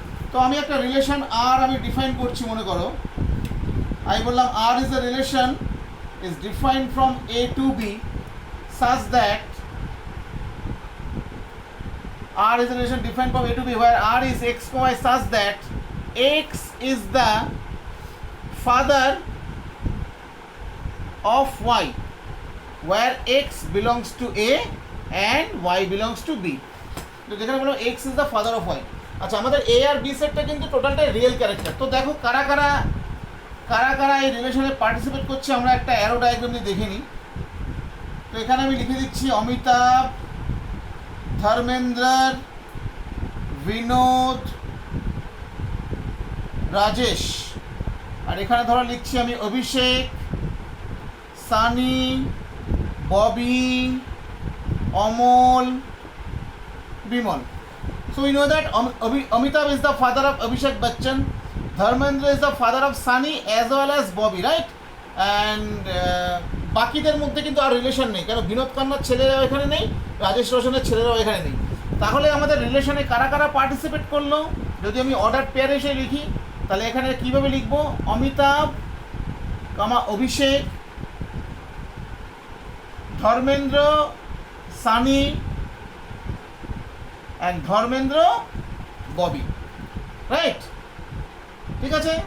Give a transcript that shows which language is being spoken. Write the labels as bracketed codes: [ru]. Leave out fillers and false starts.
[bn] তো আমি একটা রিলেশন আর আমি ডিফাইন করছি মনে করো, আমি বললাম [en] R is a relation is defined from A to B such that R is a relation defined from A to B where R is x, y such that x is the father of y where x belongs to A and y belongs to B. [bn] তো যেখানে বলো [en] x is the father of y। [bn] আচ্ছা, আমাদের A আর B সেটটা কিন্তু টোটালটাই real character. তো দেখো কারা কারা এই রিলেশনে পার্টিসিপেট করছে, আমরা একটা অ্যারো ডায়াগ্রাম দিয়ে দেখে নিই। তো এখানে আমি লিখে দিচ্ছি অমিতাভ, ধর্মেন্দ্র, বিনোদ, রাজেশ। আর এখানে ধরো লিখছি আমি অভিষেক, Sunny, Bobby, Amal, Bimal. [en] So we know that Amitabh is the father of Abhishek Bachchan, Dharmendra is the father of Sunny as well as Bobby, right? [bn] And বাকিদের মধ্যে কিন্তু আর রিলেশন নেই, কারণ বিনোদ খান্নার ছেলেরাও এখানে নেই, রাজেশ রোশনের ছেলেরাও এখানে নেই। তাহলে আমাদের রিলেশনে কারা কারা পার্টিসিপেট করলো, যদি আমি অর্ডার পেয়ার এসে লিখি তাহলে এখানে কীভাবে লিখবো, অমিতাভ, অভিষেক, ধর্মেন্দ্র, সানি অ্যান্ড ধর্মেন্দ্র, ববি, রাইট? ঠিক আছে?